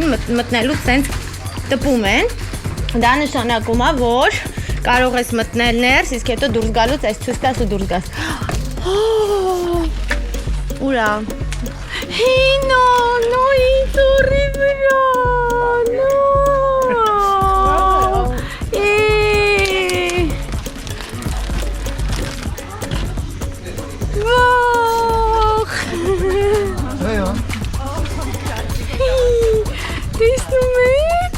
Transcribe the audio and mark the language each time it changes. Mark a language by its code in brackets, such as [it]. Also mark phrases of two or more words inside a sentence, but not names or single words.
[hy] մտնելու սենց տպում են, դա նշանակում է, որ կարող ես մտնել ներս, իսկ հետո դուրս գալուց այս ցույց տաս ու դուրս գաս։ Ուրա։ [en] No, it's horrible, no. [hy] Տեսնում եք?